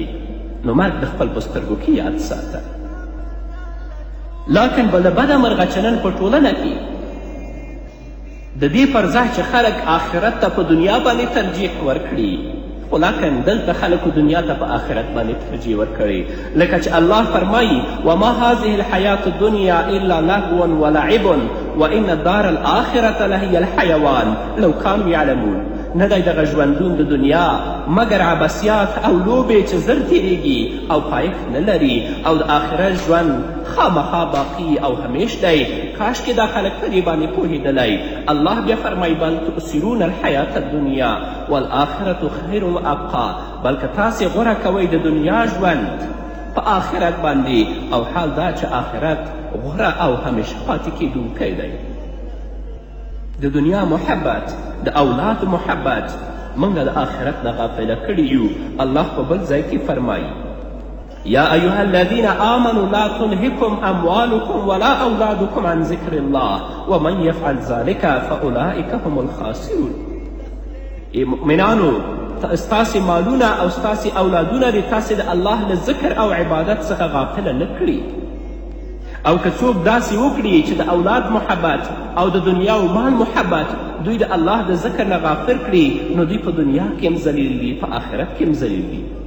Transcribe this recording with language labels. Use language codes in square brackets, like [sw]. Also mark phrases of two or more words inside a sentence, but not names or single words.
[ps] نو مرګ د خپل په سترګو کې یاد ساته. لاکن بله بده مرغه چې نن په ټولنه کې د دې پر ځای چې خلک آخرت ته په دنیا باندې ترجیح ورکړي، خو لاکن دلته خلکو دنیا ته په آخرت باندې ترجیح ورکړي. لکه چې الله فرمایي [ar] وما هذه الحیات الدنیا الا لهو ولعب وان الدار الآخرة لهی الحیوان لو کانوا یعلمون. [ps] نه دی دغه ژوندون د دنیا مګر عبثیات او لوبې چې زر تیریږي او پایښت نه لري، او د آخرت ژوند خامخا باقي او همیش دی. کاشکې دا خلک په دې باندې پوهېدلی. الله بیا فرمایي [ar] بل تؤثرون الحیات الدنیا والآخرة خیر وابقا. [ps] بلکې تاسې غوره کوئ د دنیا ژوند په آخرت باندې، او حال دا چې آخرت غوره او همیشه پاتې کیدونکی دی. د دنیا محبت، د اولاد محبت موږ د آخرت نه غافله کړي یو. الله په بل ځای کې فرمایي [ar] یا ایها الذین آمنوا لا تلهکم اموالکم ولا اولادکم عن ذکر الله ومن یفعل ذلک فاولئک هم الخاسرون. [ps] ای مؤمنانو ستاسې مالونه او ستاسې اولادونه دې تاسې د الله له ذکر او عبادت څخه غافله نه کړي. او که څوک داسې وکړي چې د اولاد محبت او د دنیا او مال محبت دوی د الله د ذکر نه غافل کړي نو دوی په دنیا کې هم ذلیل وي، په آخرت کې هم ذلیل وي.